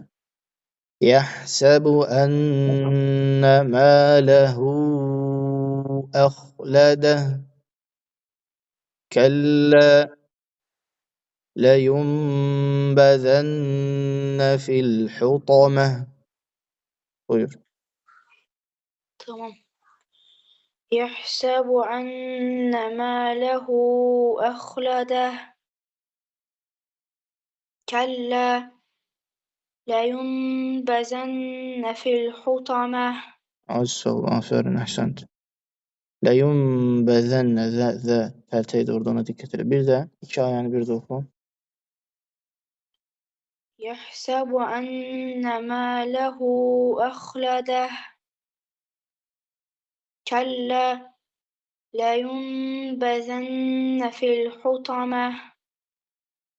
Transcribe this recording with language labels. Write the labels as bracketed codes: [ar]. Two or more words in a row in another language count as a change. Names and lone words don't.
[ar] يحسب أن ماله أخلده كلا لينبذن في الحطمة. [az] Buyur. Tamam. [ar] يحسب أن ماله أخلده. كلا لينبذن في الحطمة. [az] Sağ ol, afərin, əhsənt. Ləyunbəzənnə, zə, pərtəydə orada, ona diqqət elə. Bir də, iki ayəni bir də oxu. [ar] يحسب أن ماله أخلده. كلا لينبذن في الحطمة.